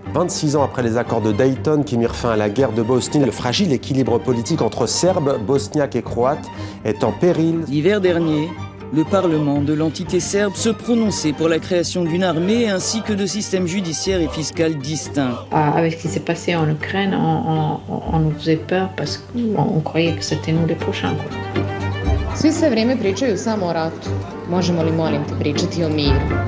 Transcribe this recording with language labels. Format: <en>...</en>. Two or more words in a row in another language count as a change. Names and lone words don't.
<fr>26 ans après les accords de Dayton qui mirent fin à la guerre de Bosnie, le fragile équilibre politique entre Serbes, Bosniaques et Croates est en péril. L'hiver dernier, le Parlement de l'entité serbe se prononçait pour la création d'une armée ainsi que de systèmes judiciaires et fiscaux distincts. Avec ce qui s'est passé en Ukraine, on nous faisait peur parce qu'on croyait que c'était nous les prochains.</fr> <bs>Svi sve vrijeme pričaju samo o ratu. Možemo li, molim te, pričati o miru?</bs>